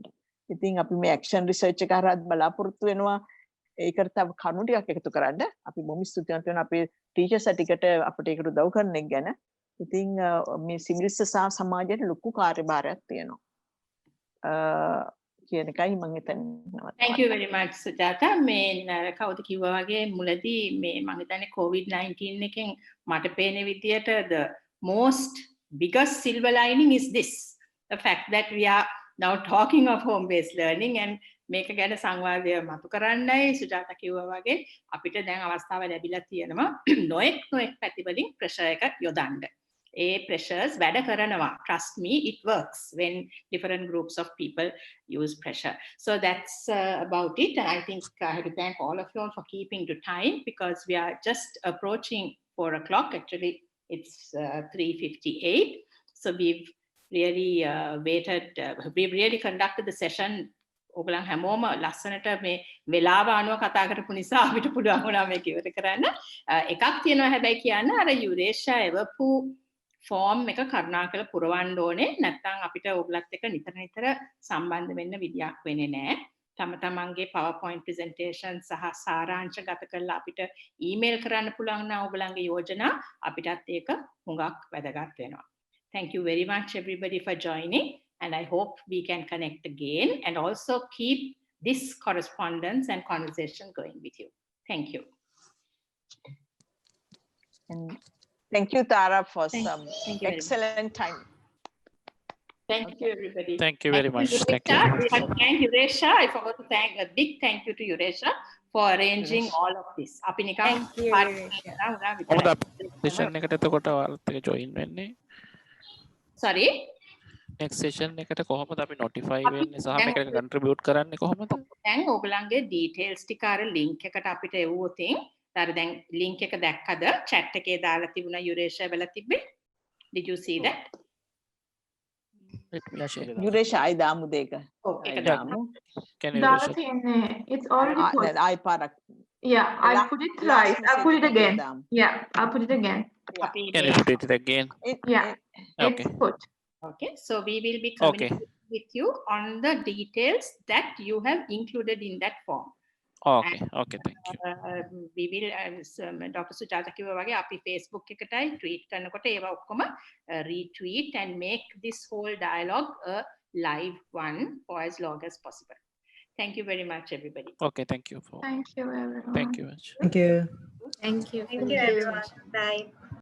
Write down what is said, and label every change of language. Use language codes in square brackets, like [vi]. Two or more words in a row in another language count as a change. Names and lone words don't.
[si] ඉතින් අපි මේ ඇක්ෂන් රිසර්ච් එක හරහා බලාපොරොත්තු වෙනවා. ඒකට තව කරුණු ටිකක් එකතු කරන්න. අපි බොහොම ස්තුතිවන්ත වෙනවා අපේ ටීචර්ස් ටිකට අපිට ඒකට උදව් කරන එක ගැන. ඉතින් මේ සිවිල් සමාජයට ලොකු කාර්යභාරයක් තියෙනවා. කියන එකයි මම හිතන්නේ. [en] Thank you very much [si] සුජාතා. මේ කවුද කිව්වා වගේ මුලදී මේ මම හිතන්නේ COVID-19 එකෙන් මට පේන විදියට [en] the most biggest silver lining is this, the fact that we are now talking of home based learning and [si] මේක ගැන සංවාදය මතු කරන්නයි සුජාතා කිව්වා වගේ අපිට දැන් අවස්ථාව ලැබිලා තියෙනවා නොඑක් පැති වලින් ප්‍රෙෂර් එක යොදන්න. ඒ pressures වැඩ කරනවා. [en] Trust me, it works when different groups of people use pressure. So that's about it. And I think I have to thank all of you all for keeping to time because we are just approaching 4 o'clock. Actually, it's 3:58. So we've really we've really conducted the session. [si] ඔගලන් හැමෝම ලස්සනට මේ වෙලාව අනුව කතා කරපු නිසා අපිට පුළුවන් වුණා මේක ඉවර කරන්න. එකක් තියෙනවා හැබැයි කියන්න අර යුරේෂා එවපු ෆෝම් එක කරුණාකර පුරවන්න ඕනේ. නැත්නම් අපිට ඔයගලත් එක්ක නිතර සම්බන්ධ වෙන්න විදියක් වෙන්නේ නැහැ. තම තමන්ගේ PowerPoint presentation සහ සාරාංශ ගත කරලා අපිට email කරන්න පුළුවන් නම් ඔයගලන්ගේ යෝජනා අපිටත් ඒක හුඟක් වැදගත් වෙනවා. [en] Thank you very much everybody for joining, and I hope we can connect again and also keep this correspondence and conversation going with you. Thank you. And thank you, Tara, for Thank some you excellent time. Thank you, everybody. Thank you very much. Thank you. We have to thank Yuresha. I forgot to thank a big thank you to Yuresha for arranging all of this. [si] අපි නිකන් කොහොමද session එකට එතකොට ඔයාලත් එක්ක join වෙන්නේ? [en] Sorry? [si] next session එකට කොහොමද අපි notify වෙන්නේ සහ මේකට contribute කරන්නේ කොහොමද? දැන් ඕගලන්ගේ details ටික අර link එකට අපිට එවුවොතින් අර දැන් link එක දැක්කද chat එකේ දාලා තිබුණා Yuresha වෙලා තිබ්බේ? [en] Did you see that? [si] Yuresha, ඇයි දාමු දෙක. [en] Okay, can you It's already put. [si] ඇයි පාරක්. [en] Yeah, I put it twice. I'll put it again. Yeah, I'll put it again. Can you put it again? Yeah, okay. It's put. Okay, so we will be communicating with you on the details that you have included in that form. Okay, okay, thank you. We will Dr. Sujatha [si] කිව්වා වගේ අපි Facebook එකටයි tweet කරනකොට ඒවා ඔක්කොම [en] retweet and make this whole dialogue a live one for as long as possible. Thank you very much, everybody. Okay, thank you for. Thank you, everyone. Thank you much. Thank you. Thank you. Thank you, everyone. Bye.